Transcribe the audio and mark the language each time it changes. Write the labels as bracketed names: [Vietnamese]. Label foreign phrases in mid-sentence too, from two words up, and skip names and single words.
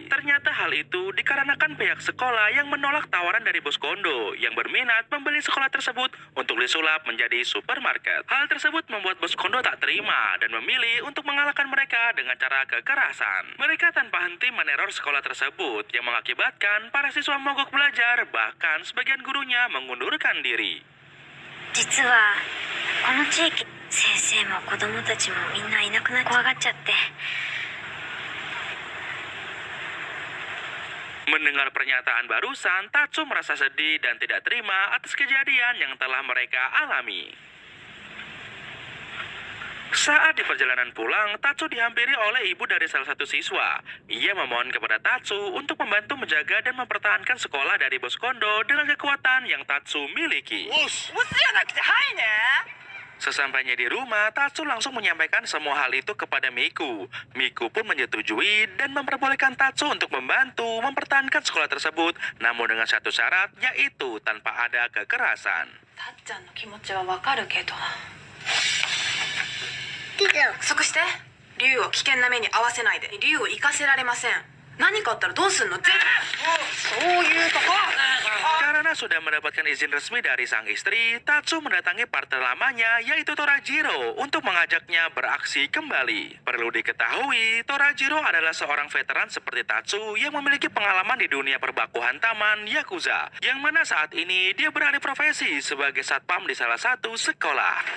[Indonesian] Ternyata hal itu dikarenakan pihak sekolah yang menolak tawaran dari bos Kondo yang berminat membeli sekolah tersebut untuk disulap menjadi supermarket. Hal tersebut membuat bos Kondo tak terima dan memilih untuk mengalahkan mereka dengan cara kekerasan. Mereka tanpa henti meneror sekolah tersebut yang mengakibatkan para siswa mogok belajar, bahkan sebagian gurunya mengundurkan diri. [Japanese] 実はこの地域先生も子供たちもみんないなくなっ怖がっちゃって [Indonesian] Mendengar pernyataan barusan, Tatsu merasa sedih dan tidak terima atas kejadian yang telah mereka alami. Saat di perjalanan pulang, Tatsu dihampiri oleh ibu dari salah satu siswa. Ia memohon kepada Tatsu untuk membantu menjaga dan mempertahankan sekolah dari bos Kondo dengan kekuatan yang Tatsu miliki. Sesampainya di rumah, Tatsu langsung menyampaikan semua hal itu kepada Miku. Miku pun menyetujui dan memperbolehkan Tatsu untuk membantu mempertahankan sekolah tersebut, namun dengan satu syarat, yaitu tanpa ada kekerasan. [Japanese] たっちゃんの気持ちはわかるけどけど約束して竜を危険な目に遭わせないで竜を行かせられません何かあったらどうすんの絶そういうとこ [Indonesian] Karena sudah mendapatkan izin resmi dari sang istri, Tatsu mendatangi partner lamanya yaitu Torajiro untuk mengajaknya beraksi kembali. Perlu diketahui, Torajiro adalah seorang veteran seperti Tatsu yang memiliki pengalaman di dunia perbakuhan taman Yakuza, yang mana saat ini dia beralih profesi sebagai satpam di salah satu sekolah.